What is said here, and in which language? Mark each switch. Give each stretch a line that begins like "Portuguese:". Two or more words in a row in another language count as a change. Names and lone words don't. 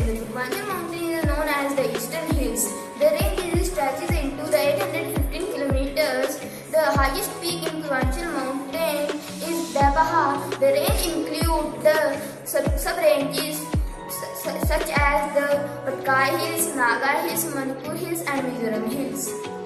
English: The Purvanchal Mountain is known as the Eastern Hills. The range stretches into the 815 kilometers. The highest peak in Purvanchal Mountain is Debaha. The range includes the sub-ranges such as the Patkai Hills, Naga Hills, Manipur Hills and Mizoram Hills.